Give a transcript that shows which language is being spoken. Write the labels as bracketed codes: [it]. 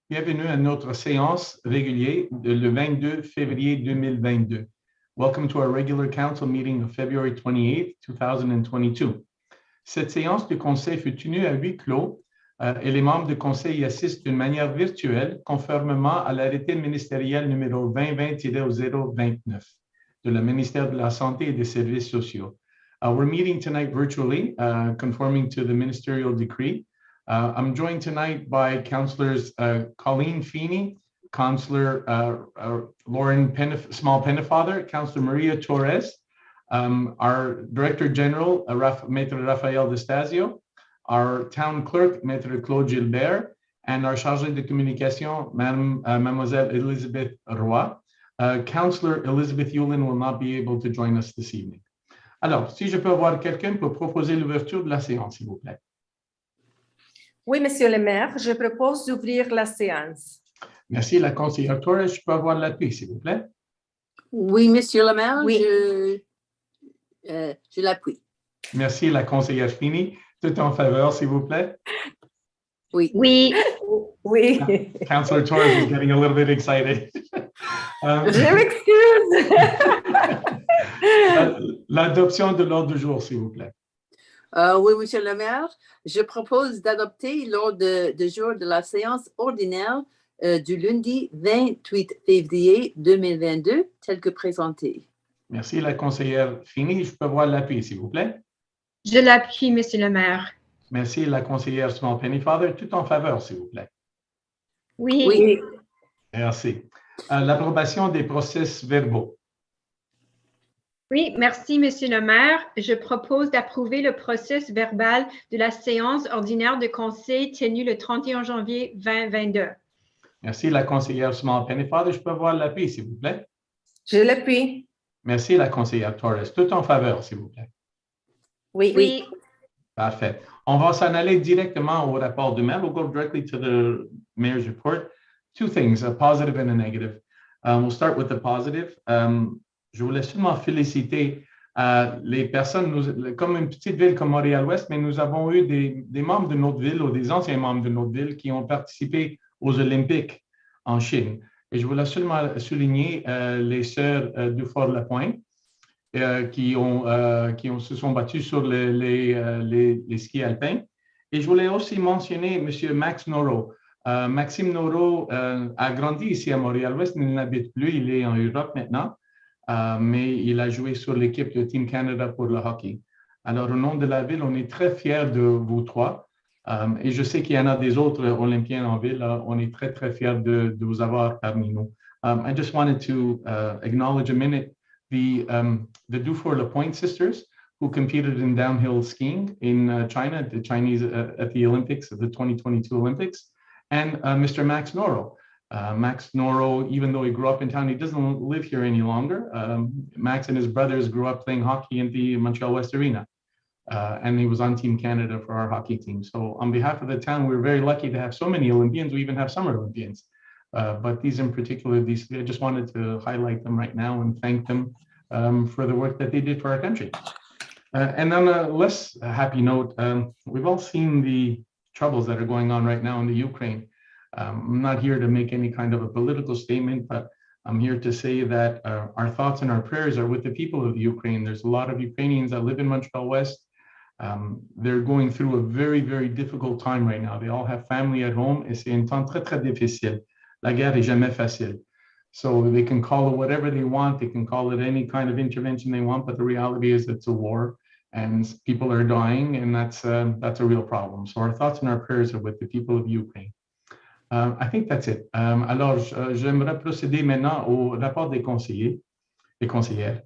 [fr] Bienvenue à notre séance régulière le 22 février 2022. [en] Welcome to our regular council meeting of February 28, 2022. [fr] Cette séance du conseil fut tenue à huis clos et les membres du conseil y assistent d'une manière virtuelle conformément à l'arrêté ministériel numéro 2020-029 de le ministère de la Santé et des Services sociaux. [en] We're meeting tonight virtually, conforming to the ministerial decree. I'm joined tonight by Councillors Colleen Feeney, Councillor Lauren Small Pennefather, Councillor Maria Torres, our Director General, Maître Raphael Destasio, our Town Clerk, Maître Claude Gilbert, and our Chargée de Communication, Mademoiselle Elizabeth Roy. Councillor Elizabeth Yulin will not be able to join us this evening. [fr] Alors, si je peux avoir quelqu'un pour proposer l'ouverture de la séance, s'il vous plaît. Oui, Monsieur le maire, je propose d'ouvrir la séance. Merci, la conseillère Torres. Je peux avoir l'appui, s'il vous plaît. Oui, Monsieur le maire, Oui. je l'appuie. Merci, la conseillère Fini. Tout en faveur, s'il vous plaît. Oui. Oui. Oui. [en] Councillor Torres is getting a little bit excited. [fr] Je m'excuse. L'adoption de l'ordre du jour, s'il vous plaît. Oui, Monsieur le maire, je propose d'adopter l'ordre du jour de la séance ordinaire du lundi 28 février 2022, tel que présenté. Merci, la conseillère Fini. Je peux avoir l'appui, s'il vous plaît. Je l'appuie, Monsieur le maire. Merci, la conseillère Small Pennyfather. Tout en faveur, s'il vous plaît. Oui. Oui. Merci. L'approbation des procès verbaux. Oui, merci, Monsieur le maire. Je propose d'approuver le processus verbal de la séance ordinaire de conseil tenue le 31 janvier 2022. Merci, la conseillère Small Pennyfather. Je peux avoir l'appui, s'il vous plaît. Je l'appuie. Merci, la conseillère Torres. Tout en faveur, s'il vous plaît. Oui. Oui. Parfait. On va s'en aller directement au rapport du maire. [en] We'll go directly to the mayor's report. Two things, a positive and a negative. We'll start with the positive. [fr] Je voulais seulement féliciter les personnes, comme une petite ville comme Montréal-Ouest, mais nous avons eu des membres de notre ville ou des anciens membres de notre ville qui ont participé aux Olympiques en Chine. Et je voulais seulement souligner les sœurs du Fort-La-Pointe qui se sont battues sur les skis alpins. Et je voulais aussi mentionner M. Max Noro. Maxime Noro a grandi ici à Montréal-Ouest, il n'habite plus, il est en Europe maintenant. Mais il a joué sur l'équipe de Team Canada pour le hockey. Alors, au nom de la ville, on est très fiers de vous trois. Et je sais qu'il y en a des autres Olympiens en ville. On est très, très fiers de vous avoir parmi nous. [en] I just wanted to acknowledge a minute the Dufour-Lapointe sisters who competed in downhill skiing in China, the Chinese at the Olympics, the 2022 Olympics, and Mr. Max Noro. Max Noro, even though he grew up in town, he doesn't live here any longer. Max and his brothers grew up playing hockey in the Montreal-Ouest arena. And he was on Team Canada for our hockey team. So on behalf of the town, we're very lucky to have so many Olympians. We even have summer Olympians. But these in particular, I just wanted to highlight them right now and thank them for the work that they did for our country. And on a less happy note, we've all seen the troubles that are going on right now in the Ukraine. I'm not here to make any kind of a political statement, but I'm here to say that our thoughts and our prayers are with the people of Ukraine. There's a lot of Ukrainians that live in Montreal-West. They're going through a very, very difficult time right now. They all have family at home. [fr] Et c'est un temps très, très difficile. La guerre est jamais facile. [en] So they can call it whatever they want. They can call it any kind of intervention they want, but the reality is it's a war and people are dying, and that's a real problem. So our thoughts and our prayers are with the people of Ukraine. I think that's it. [fr] Alors, j'aimerais procéder maintenant au rapport des conseillers et conseillères.